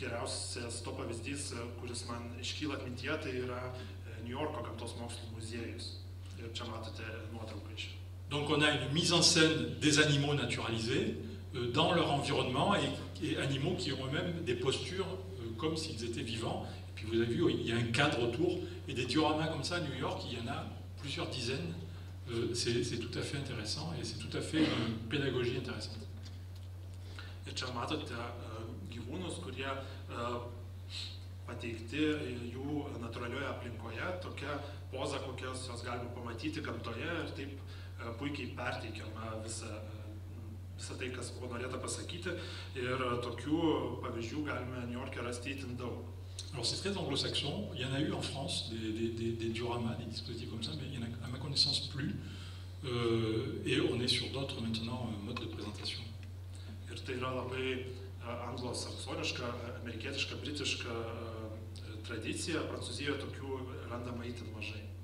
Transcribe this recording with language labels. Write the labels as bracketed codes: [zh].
[lt] geriausias to pavyzdys, kuris man iškyla atmintyje, tai yra New Yorko gamtos mokslų muziejus. Ir čia matote nuotrauką iš. [fr] Donc on a une mise en scène des animaux naturalisés dans leur environnement et animaux qui ont eux-mêmes des postures comme s'ils étaient vivants. Et puis vous avez vu, il y a un cadre autour et des dioramas comme ça à New York, il y en a plusieurs dizaines. C'est tout à fait intéressant et c'est tout à fait une pédagogie intéressante. [lt] Ir čia matote gyvūnus, kurie pateikti jų natūralioje aplinkoje, tokia poza, kokios jos galima pamatyti gamtoje ir taip puikiai perteikiama visą tai, kas buvo norėta pasakyti. Ir tokių pavyzdžių galime New York'e rasti itin daug. [fr] Alors c'est très anglo-saxon, il y en a eu en France des dioramas, des dispositifs comme ça, mais il y en a à ma connaissance plus. Et on est sur d'autres maintenant modes de présentation. [lt] Ir tai yra labai anglosaksoniška, amerikietiška, britiška tradicija, Prancūzijoje tokių randama itin mažai.